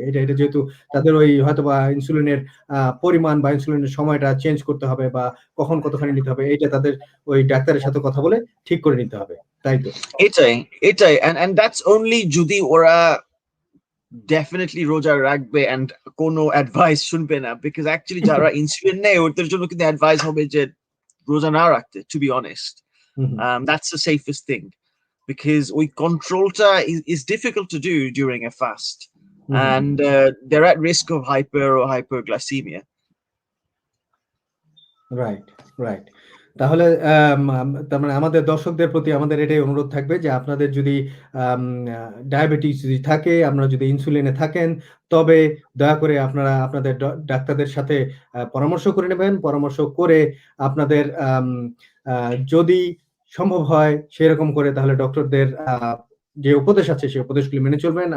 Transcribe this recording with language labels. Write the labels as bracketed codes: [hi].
[bn] এটা যেহেতু তাদের ওই হয়তোবা ইনসুলিনের পরিমাণ বা ইনসুলিনের সময়টা চেঞ্জ করতে হবে বা কখন কতখানি নিতে হবে এইটা তাদের ওই ডাক্তারের সাথে কথা বলে ঠিক করে নিতে হবে। তাই তো? এটাই এটাই [en] and that's only [bn] যদি ওরা ডেফিনেটলি রোজা রাখবে এন্ড কোনো অ্যাডভাইস শুনবে না, বিকজ অ্যাকচুয়ালি যারা ইনসুলিন নেয় ওদের জন্য কিন্তু অ্যাডভাইস হবে যে রোজা না রাখতে, [en] To be honest. Hmm, hmm, That's the safest thing because [bn] ওই কন্ট্রোলটা [en] is difficult to do during a fast hmm, hmm. and they're at risk of hyper or hyperglycemia. Right, right. [bn] তাহলে তার মানে আমাদের দর্শকদের প্রতি আমাদের এটাই অনুরোধ থাকবে যে আপনাদের যদি আম আ ডায়াবেটিস যদি থাকে, আপনারা যদি ইনসুলিনে থাকেন, তবে দয়া করে আপনারা আপনাদের ডাক্তারদের সাথে পরামর্শ করে নেবেন। পরামর্শ করে আপনাদের আ যদি সম্ভব হয় সেরকম করে তাহলে ডক্টরদের যে উপদেশ আছে সেই উপদেশগুলি মেনে চলবেন।